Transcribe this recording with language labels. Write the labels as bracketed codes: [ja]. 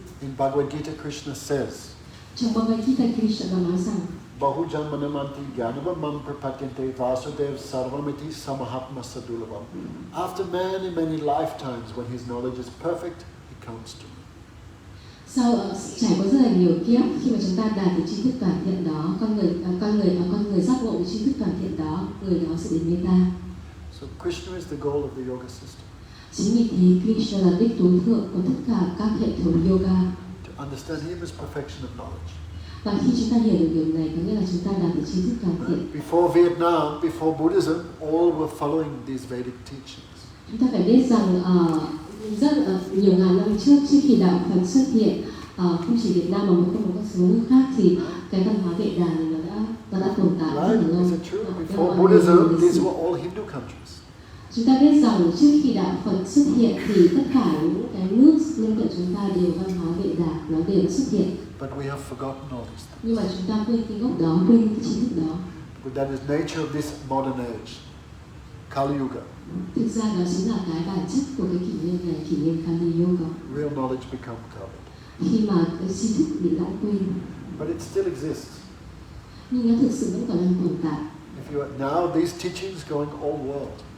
[en] In Bhagavad Gita, Krishna says, [vi] Trong Bhagavad Gita, Krishna đã nói rằng [sa] Bahu janmanamanti gyanavamam prapatyante vasudev sarvamiti samahatma sadulavam. [en] After many, many lifetimes, when his knowledge is perfect, he comes to me. [vi] sau trải qua rất là nhiều kiếp, khi mà chúng ta đạt được tri thức toàn thiện đó, con người giác ngộ được tri thức toàn thiện đó, người đó sẽ đến với ta. [en] So Krishna is the goal of the yoga system. [vi] Chính vì thế Krishna là đích tối thượng của tất cả các hệ thống yoga. [en] To understand him is perfection of knowledge. [vi] Và khi chúng ta hiểu được điều này, có nghĩa là chúng ta đạt được tri thức toàn thiện. [en] Before Vietnam, before Buddhism, all were following these Vedic teachings. [vi] Chúng ta phải biết rằng rất nhiều ngàn năm trước khi đạo Phật xuất hiện, không chỉ Việt Nam mà một số nước khác, thì cái văn hóa Vệ Đà này nó đã tồn tại rất là lâu. [en] Is it true? Before Buddhism, these were all Hindu countries. [vi] Chúng ta biết rằng trước khi đạo Phật xuất hiện thì tất cả những cái nước lân cận chúng ta đều văn hóa Vệ Đà, nó đều xuất hiện. [en] But we have forgotten all these things. [vi] Nhưng mà chúng ta quên cái gốc đó, quên cái tri thức đó. [en] But that is nature of this modern age, Kali Yuga. [vi] Thực ra đó chính là cái bản chất của cái kỷ nguyên này, kỷ nguyên Kali Yuga. [en] Real knowledge become covered. [vi] Khi mà cái tri thức bị lãng quên. [en] But it still exists. [vi] Nhưng nó thực sự vẫn còn đang tồn tại. [en] If you are, now these teachings going all world.